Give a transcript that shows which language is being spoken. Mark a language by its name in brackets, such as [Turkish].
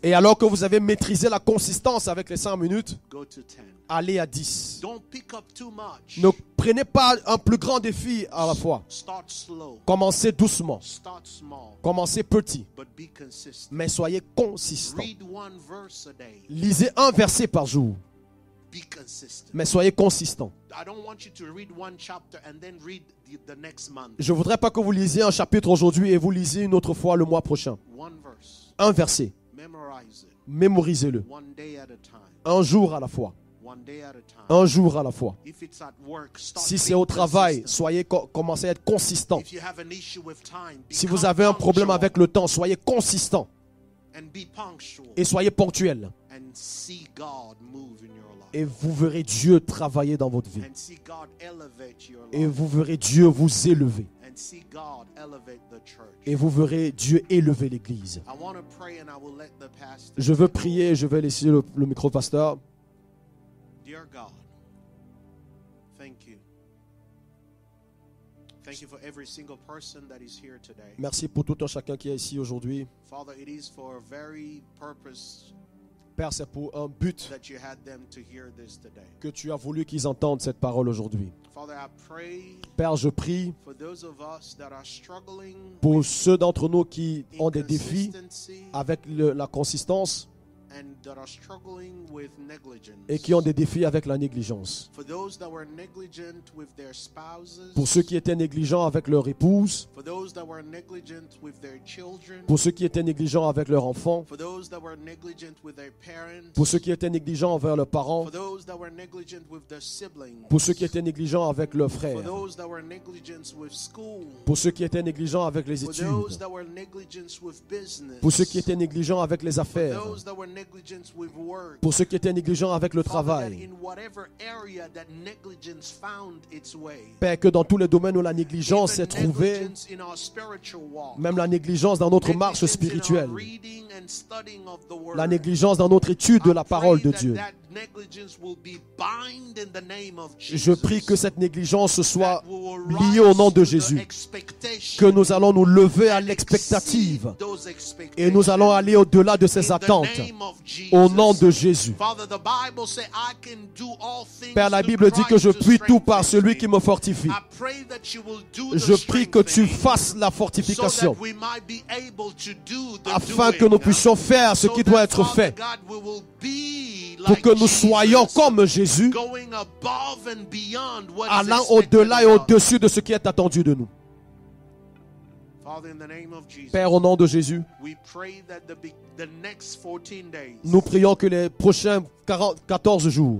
[French] Et alors que vous avez maîtrisé la consistance avec les 5 minutes, [English] go to 10. [French] allez à 10. [English] Don't pick up too much. [French] Ne prenez pas un plus grand défi à la fois. [English] Start slow. [French] Commencez doucement. [English] Start small. [French] Commencez petit. [English] But be consistent. [French] Mais soyez consistant. [English] Read one verse a day. [French] Lisez un verset par jour. [English] Be consistent. [French] Mais soyez consistant. [English] I don't want you to read one chapter and then read the next month. [French] Je ne voudrais pas que vous lisiez un chapitre aujourd'hui et vous lisiez une autre fois le mois prochain. [English] One verse. [French] Un verset. [English] Memorize it. [French] Mémorisez-le. [English] One day at a time. [French] Un jour à la fois. [English] One day at a time. [French] Un jour à la fois. [English] If it's at work, start [French] Si c'est [English] being [French] au travail, [English] consistent. [French] commencez à être consistant. [English] If you have an issue with time, [French] Si [English] become [French] vous avez un problème [English] punctual [French] avec le temps, soyez consistant [English] and be punctual [French] et soyez ponctuel. [English] and see God move in your life. [French] Et vous verrez Dieu travailler dans votre vie. [English] And see God elevate your [French] Et [English] life. [French] vous verrez Dieu vous élever. [English] And see God elevate the church. [French] Et vous verrez Dieu élever l'Église. [English] I want to pray and I will let the pastor. [French] Je veux prier et je vais laisser le micro au pasteur. [English] Dear God, thank you. Thank you for every single person that is here today. [French] Merci pour tout un chacun qui est ici aujourd'hui. [English] Father, it is for a very purpose [French] Père, c'est pour un but [English] that you had them to hear this today. [French] que tu as voulu qu'ils entendent cette parole aujourd'hui. [English] Father, I I pray [French] Père, je prie [English] for those of us that are struggling [French] pour ceux d'entre nous qui ont des défis [English] inconsistency [French] avec la consistance [English] and that are struggling with negligence. [French] et qui ont des défis avec la négligence. [English] For those that were negligent with their spouses. [French] Pour ceux qui étaient négligents avec leur épouse, [English] For those that were negligent with their children. [French] pour ceux qui étaient négligents avec leurs enfants, [English] For those that were negligent with their parents. [French] pour ceux qui étaient négligents envers leurs parents, [English] For those that were negligent with their siblings. [French] pour ceux qui étaient négligents avec leurs [English] For [French] frères, [English] those that were negligent with school. [French] pour ceux qui étaient négligents avec les [English] For [French] études, [English] those that were negligent with business. [French] pour ceux qui étaient négligents avec les [English] For [French] affaires, [English] those that were negligent with work. [French] pour ceux qui étaient négligents avec le [English] Father, that [French] travail. [English] in whatever area that negligence found its way. [French] Père, que dans tous les domaines où la négligence [English] Even [French] s'est trouvée, [English] negligence in our spiritual walk. [French] même la négligence dans notre marche [English] Negligence in our [French] spirituelle, [English] reading and studying of the word. [French] la négligence dans notre étude de [English] I [French] la parole de [English] pray [French] Dieu. [English] that negligence will be bound in the name of [French] Je [English] Jesus. [French] prie que cette négligence soit [English] That we will [French] liée au [English] rise [French] nom de [English] to the [French] Jésus, [English] expectation [French] que nous allons nous lever à [English] and [French] l'expectative [English] exceed those [French] et nous allons [English] expectations [French] aller au-delà de [English] in [French] ces [English] the [French] attentes [English] name of Jesus. [French] au nom de Jésus. [English] Father, the Bible say, I can do all things [French] Père, la [English] through [French] Bible dit que je [English] Christ to [French] puis tout par [English] strengthen [French] celui [English] me. [French] qui me fortifie. [English] I pray that you will do the [French] Je prie que tu [English] strengthening [French] fasses la [English] so [French] fortification [English] that we might be able to do the [French] afin [English] doing. [French] que nous puissions faire ce [English] So [French] qui [English] that, [French] doit être [English] Father [French] fait, [English] God, we will be [French] pour [English] like [French] que nous [English] Jesus, [French] soyons comme Jésus, [English] going above and beyond what is [French] allant [English] expected [French] au-delà et [English] of us. [French] au-dessus de ce qui est attendu de nous. [English] Father, in the name of Jesus, [French] Père, au nom de Jésus, [English] we pray that the next 14 days, [French] nous prions que les prochains 14 jours,